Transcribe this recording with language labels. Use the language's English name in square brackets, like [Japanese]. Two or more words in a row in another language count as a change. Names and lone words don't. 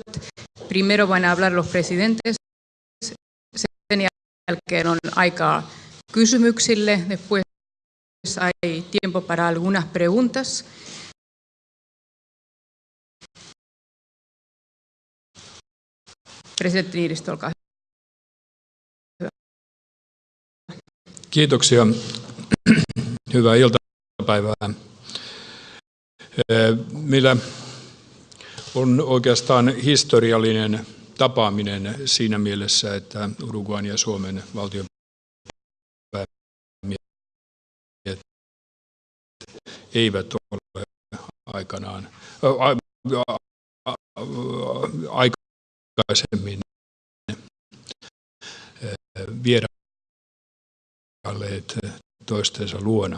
[Spanish] Primero van a hablar los presidentes. [Finnish] Sen jälkeen on aikaa kysymyksille. [Spanish] Después hay tiempo para algunas preguntas. [Finnish] Presidentti Niinistö, olkaa hyvä. Kiitoksia. Hyvää iltapäivää. Meillä on oikeastaan historiallinen tapaaminen siinä mielessä, että Uruguayn ja Suomen valtionpäämiehet eivät ole aikanaan aikaisemmin vierailleet toistensa luona.